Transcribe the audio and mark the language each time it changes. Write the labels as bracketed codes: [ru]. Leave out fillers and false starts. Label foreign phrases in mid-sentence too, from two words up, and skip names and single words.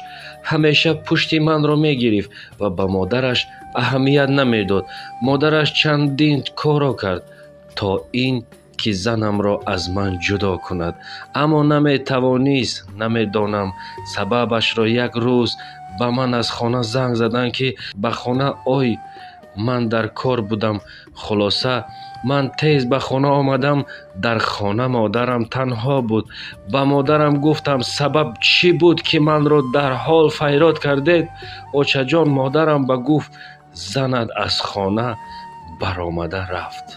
[tg] ҳамеша пушти манро мегирифт ва ба модараш аҳамият намедод. модараш чандин коро кард, то ин ки занамро аз ман ҷудо кунад, аммо наметавонист. намедонам сабабашро. як рӯз ба ман аз хона занг заданд, ки ба хона ой, [fa] من در کار بودم. خلاصه من تیز به خانه آمدم. در خانه مادرم تنها بود. به مادرم گفتم سبب چی بود که من را در حال فریاد کردید؟ آچه جان مادرم به گفت زنت از خانه برآمده رفت.